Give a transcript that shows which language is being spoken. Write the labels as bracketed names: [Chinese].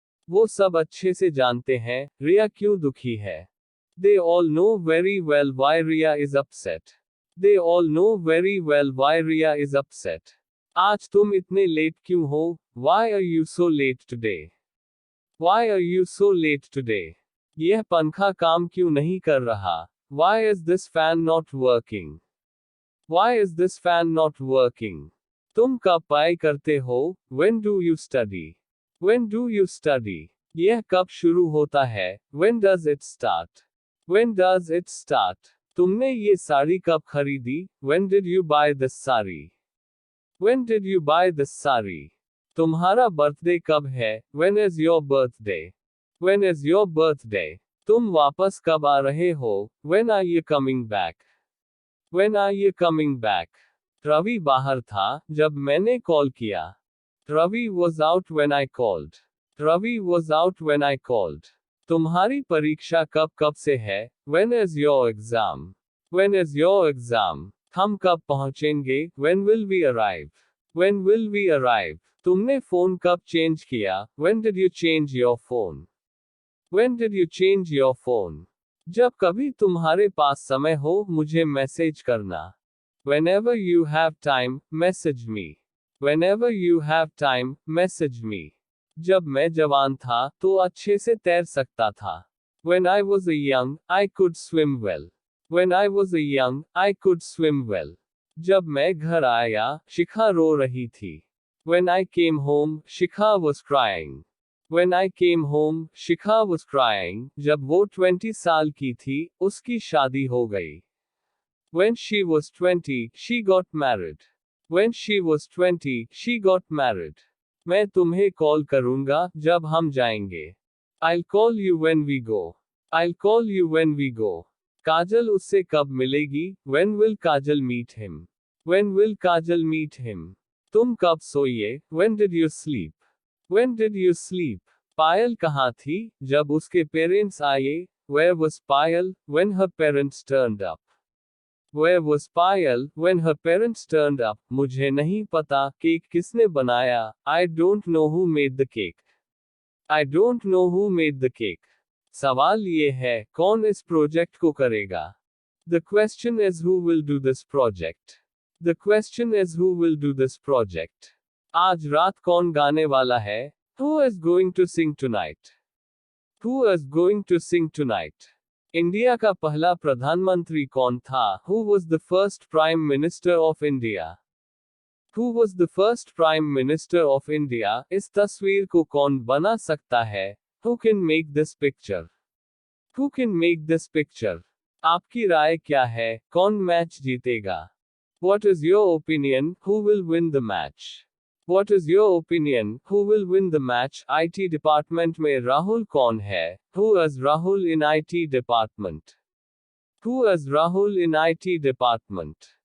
[Hindi] वो सब अच्छे से जानते हैं रिया क्यों दुखी है। [English] They all know very well why Ria is upset. They all know very well why Ria is upset. [Hindi] आज तुम इतने लेट क्यों हो? [English] Why are you so late today? Why are you so late today? [Hindi] यह पंखा काम क्यों नहीं कर रहा? [English] Why is this fan not working? Why is this fan not working? [Hindi] तुम कब पढ़ाई करते हो? [English] When do you study? When do you study? [Hindi] यह कब शुरू होता है? [English] When does it start? When does it start? [Hindi] तुमने ये साड़ी कब खरीदी? [English] When did you buy this sari? When did you buy this sari? [Hindi] तुम्हारा बर्थडे कब है? [English] When is your birthday? When is your birthday? [Hindi] तुम वापस कब आ रहे हो? [English] When are you coming back? When are you coming back? [Hindi] Ravi बाहर था जब मैंने कॉल किया. [English] Ravi was out when I called. Ravi was out when I called. [Hindi] तुम्हारी परीक्षा कब से है? [English] When is your exam? When is your exam? [Hindi] हम कब पहुंचेंगे? [English] When will we arrive? When will we arrive? [Hindi] तुमने फोन कब चेंज किया? [English] When did you change your phone? When did you change your phone? [Hindi] जब कभी तुम्हारे पास समय हो मुझे मैसेज करना. [English] Whenever you have time, message me. Whenever you have time, message me. [Hindi] जब मैं जवान था तो अच्छे से तैर सकता था. [English] When I was a young, I could swim well. When I was a young, I could swim well. [Hindi] जब मैं घर आया शिखा रो रही थी. [English] When I came home, Shikha was crying. When I came home, Shikha was crying. [Hindi] जब वो 20 साल की थी उसकी शादी हो गई. [English] When she was 20, she got married. When she was 20, she got married. [Hindi] मैं तुम्हें कॉल करूंगा जब हम जाएंगे. [English] I'll call you when we go. I'll call you when we go. [Hindi] काजल उससे कब मिलेगी? [English] When will Kajal meet him? When will Kajal meet him? [Hindi] तुम कब सोए? [English] When did you sleep? When did you sleep? [Hindi] पायल कहाँ थी जब उसके पेरेंट्स आए? [English] Where was Payal when her parents turned up? Where was Payal when her parents turned up? [Hindi] मुझे नहीं पता केक किसने बनाया. [English] I don't know who made the cake. I don't know who made the cake. [Hindi] सवाल ये है कौन इस प्रोजेक्ट को करेगा? [English] The question is who will do this project. The question is who will do this project. [Hindi] आज रात कौन गाने वाला है? [English] Who is going to sing tonight? Who is going to sing tonight? [Hindi] India का पहला प्रधानमंत्री कौन था? [English] Who was the first Prime Minister of India? Who was the first Prime Minister of India? [Hindi] इस तस्वीर को कौन बना सकता है? [English] Who can make this picture? Who can make this picture? [Hindi] आपकी राय क्या है? कौन मैच जीतेगा? [English] What is your opinion? Who will win the match? What is your opinion? Who will win the match? [Hindi] IT department में राहुल कौन है? [English] Who is Rahul in IT department? Who is Rahul in IT department?